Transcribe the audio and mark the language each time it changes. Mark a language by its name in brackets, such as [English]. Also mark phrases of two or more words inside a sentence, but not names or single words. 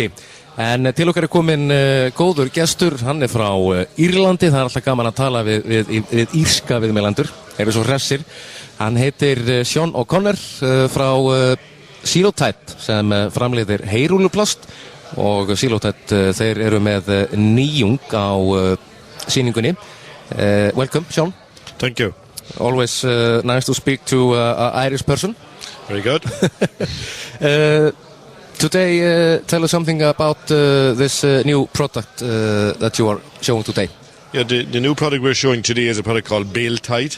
[Icelandic] En til okkar komin góður gestur, hann frá Írlandi, það alltaf gaman að tala við írska viðmælendur, svo hressir. Hann heitir Sean O'Connor frá Silotite sem framleiðir heyrúlluplast og Silotite þeir eru með nýjung á sýningunni. [English] Welcome, Sean. Thank you. Always nice to speak to an Irish person. Very good. Today, tell us something about this new product that you are showing today. Yeah, the new product we're showing today is a product called Silotite.